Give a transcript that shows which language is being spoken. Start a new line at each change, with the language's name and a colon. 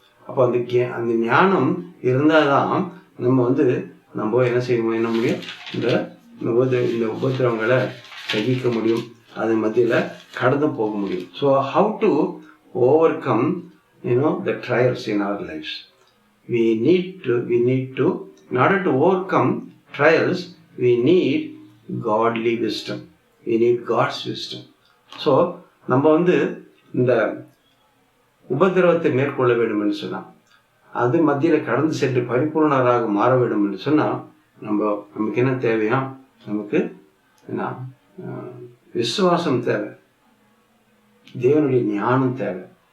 Tamil: அப்போ அந்த ஞானம் இருந்தாதான் நம்ம நம்ம என்ன செய்ய முடியும், இந்த உபதிரவங்களை சகிக்க முடியும், அது மத்தியில கடந்து போக முடியும்.
English: So how to overcome the trials in our lives. We need to in order to overcome trials, we need godly wisdom. We need God's wisdom.
Tamil: So நம்ம இந்த உபதிரவத்தை மேற்கொள்ள வேண்டும் என்று சொன்னா, அது மத்தியில கடந்து சென்று பரிபூர்ணராக மாற வேண்டும் என்று சொன்னா நமக்கு என்ன தேவையா, நமக்கு என்ன விசுவாசம் தேவை, தேவனுடைய ஞானம் தேவை.